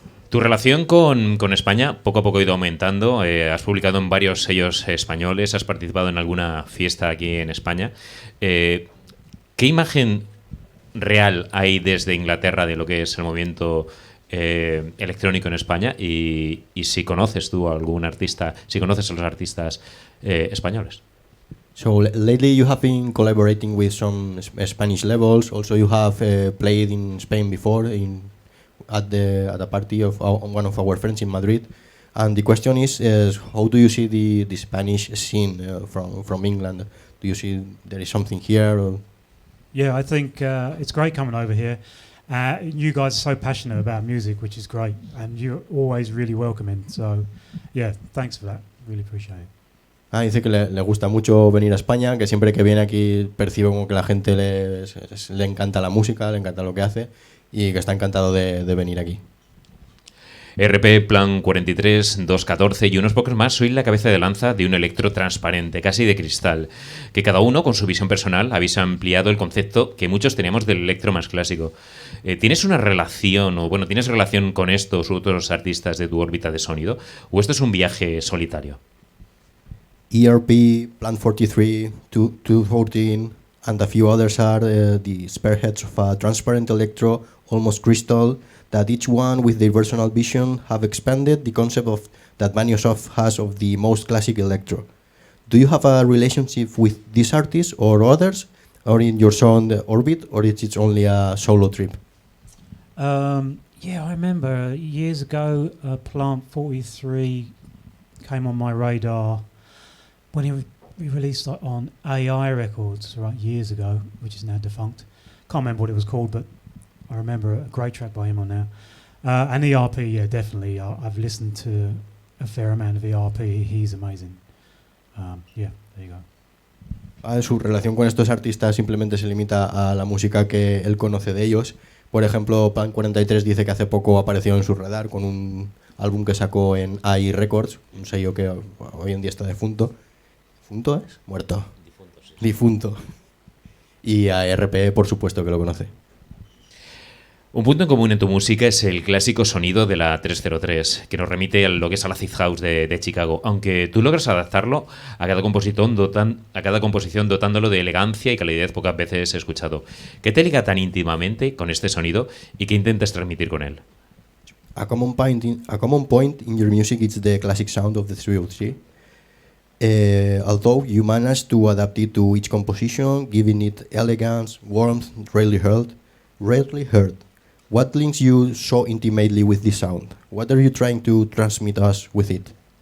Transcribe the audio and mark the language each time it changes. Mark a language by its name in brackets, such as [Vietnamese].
[Spanish] Tu relación con España poco a poco ha ido aumentando. Has publicado en varios sellos españoles, has participado en alguna fiesta aquí en España. ¿Qué imagen real hay desde Inglaterra de lo que es el movimiento electrónico en España? Y si conoces tú a algún artista, si conoces a los artistas españoles. [English] So lately you have been collaborating with some Spanish labels. Also you have played in Spain before at a party of one of our friends in Madrid. And the question is how do you see the Spanish scene from England? Do you see there is something here? Or? Yeah, I think it's great coming over here. You guys are so passionate about music, which is great, and you're always really welcoming. So, yeah, thanks for that. Really appreciate it. [Spanish] Dice que le gusta mucho venir a España, que siempre que viene aquí percibe como que la gente le encanta la música, le encanta lo que hace y que está encantado de venir aquí. RP Plan 43, 214 y unos pocos más, soy la cabeza de lanza de un electro transparente, casi de cristal, que cada uno con su visión personal habéis ampliado el concepto que muchos teníamos del electro más clásico. ¿Tienes una relación, tienes relación con estos u otros artistas de tu órbita de sonido, o esto es un viaje solitario? [English] ERP, Plan 43, 214 and a few others are the spearheads of a transparent electro, almost crystal, that each one with their personal vision have expanded the concept of that Maniosov has of the most classic electro. Do you have a relationship with these artists or others, or in your own orbit, or it's only a solo trip? Yeah, I remember years ago, Plant 43 came on my radar when he released on AI Records, right, years ago, which is now defunct. Can't remember what it was called, but I remember a great track by him on there. And ERP, yeah, definitely. I've listened to a fair amount of ERP. He's amazing. Yeah, there you go. [Spanish] Su relación con estos artistas simplemente se limita a la música que él conoce de ellos. Por ejemplo, Plan 43 dice que hace poco apareció en su radar con un álbum que sacó en AI Records, un sello que hoy en día está defunto. ¿Difunto es? Muerto. Difunto, sí. Difunto. Y a RP, por supuesto que lo conoce. Un punto en común en tu música es el clásico sonido de la 303, que nos remite a lo que es a la acid house de Chicago, aunque tú logras adaptarlo a cada composición dotándolo de elegancia y calidez pocas veces escuchado. ¿Qué te liga tan íntimamente con este sonido y qué intentas transmitir con él? [English] A common point in your music is the classic sound of the 303. Although you manage to adapt it to each composition, giving it elegance, warmth, rarely heard. What links you so intimately with this sound? What are you trying to transmit us with it?